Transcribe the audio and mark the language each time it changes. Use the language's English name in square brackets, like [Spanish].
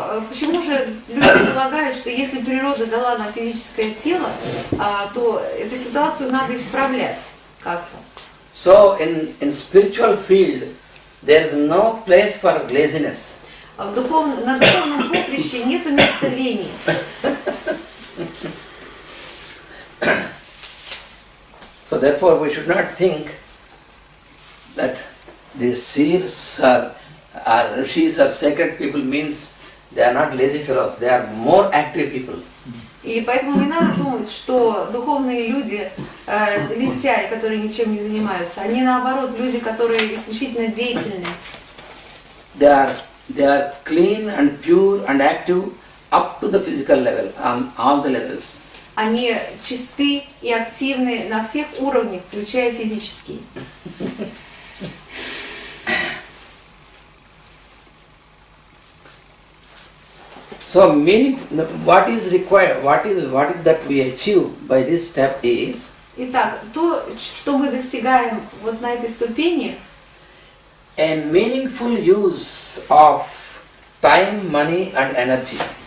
[Russian] Почему же люди полагают, что если природа дала нам физическое тело, то эту ситуацию надо исправлять как-то? [English] So in spiritual field, there is no place for laziness. [Russian] На духовном поприще нету места лени. [English] So therefore we should not think that these seers or rishis or sacred people means they are not lazy fellows, they are more active people. [Russian] И поэтому не надо думать, что духовные люди, лентяи, которые ничем не занимаются, они наоборот люди, которые исключительно деятельны. [English] They are clean and pure and active up to the physical level, on all the levels. [Russian] Они чисты и активны на всех уровнях, включая физический. [English] So meaning, what is required, what is that we achieve by this step is. [Russian] Итак, то, что мы достигаем вот на этой ступени, [English] A meaningful use of time, money and energy.